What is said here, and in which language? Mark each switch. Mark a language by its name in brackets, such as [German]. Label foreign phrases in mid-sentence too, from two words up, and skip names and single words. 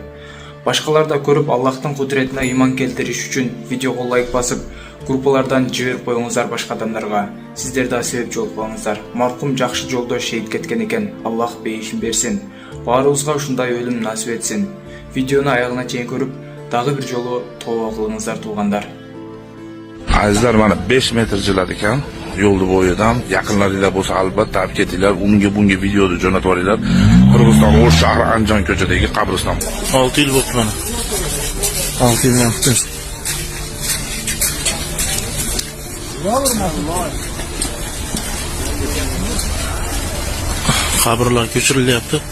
[Kyrgyz] Башкалар да көрүп Аллахтын кудуретине иман келтириш үчүн видеого лайк басып, группалардан жиберип коюңуздар башка адамдарга. Сиздер да себепчи болуп калыңыздар. Маркум жакшы жолдо шейит кеткен экен. Аллах бейишин берсин. Баарыбызга ушундай өлүм насип этсин. Видеону аягына чейин көрүп, дагы бир жолу тооба кылыңыздар туугандар. [Uzbek] Azizlar, mana 5 metr jiladi ekan yo'lni bo'yidan. Yaqinlaringlar bo'lsa albatta olib ketinglar. Bunga videoni jo'natib yuboringlar. Qirg'iziston O'sh shahri Andijon ko'chadagi qabriston. 6 yil bo'ldi mana. 6 yil bo'ldi. Qabrlar ko'chirilyapti.